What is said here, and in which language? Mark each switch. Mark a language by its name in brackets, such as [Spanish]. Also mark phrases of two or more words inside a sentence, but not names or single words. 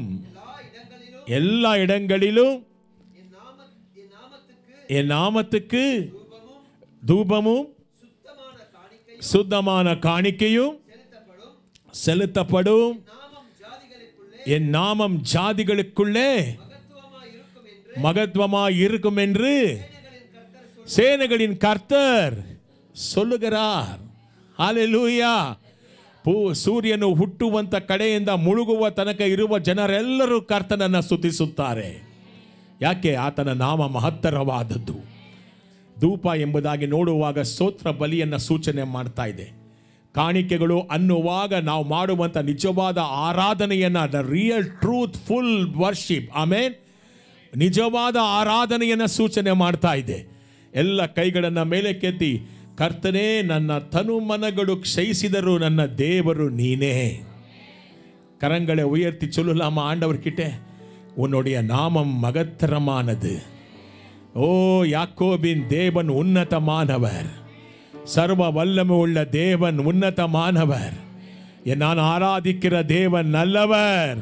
[Tamil] எல்லா இடங்களிலும் என் நாமத்துக்கு தூபமும் சுத்தமான காணிக்கையும் செலுத்தப்படும். என் நாமம் ஜாதிகளுக்குள்ளே மகத்துவமாய் இருக்கும் என்று சேனைகளின் கர்த்தர் சொல்லுகிறார். ஹல்லேலூயா. [Kannada] ಸೂರ್ಯನು ಹುಟ್ಟುವಂತ ಕಡೆಯಿಂದ ಮುಳುಗುವ ತನಕ ಇರುವ ಜನರೆಲ್ಲರೂ ಕರ್ತನನ್ನು ಸ್ತುತಿಸುತ್ತಾರೆ. ಯಾಕೆ? ಆತನ ನಾಮ ಮಹತ್ತರವಾದದ್ದು. ಧೂಪ ಎಂಬುದಾಗಿ ನೋಡುವಾಗ ಸ್ತೋತ್ರ ಬಲಿಯನ್ನು ಸೂಚನೆ ಮಾಡ್ತಾ ಇದೆ. ಕಾಣಿಕೆಗಳು ಅನ್ನುವಾಗ ನಾವು ಮಾಡುವಂಥ ನಿಜವಾದ ಆರಾಧನೆಯನ್ನು, [English] the real truthful worship, [Kannada] ಆಮೇನ್, ನಿಜವಾದ ಆರಾಧನೆಯನ್ನು ಸೂಚನೆ ಮಾಡ್ತಾ ಇದೆ. ಎಲ್ಲ ಕೈಗಳನ್ನು ಮೇಲೆ ಕೆತ್ತಿ, ಕರ್ತನೇ, ನನ್ನ ತನು ಮನಗಳು ಕ್ಷಯಿಸಿದರು, ನನ್ನ ದೇವರು ನೀನೇ. [Tamil] கரங்களை உயர்த்தி சொல்லலாமா ஆண்டவர் கிட்ட? உன்னுடைய நாமம் மகத்தரமானது, ஓ யாக்கோபின் தேவன் உன்னதமானவர், சர்வ வல்லமை உள்ள தேவன் உன்னதமானவர், நான் ஆராதிக்கிற தேவன் நல்லவர்.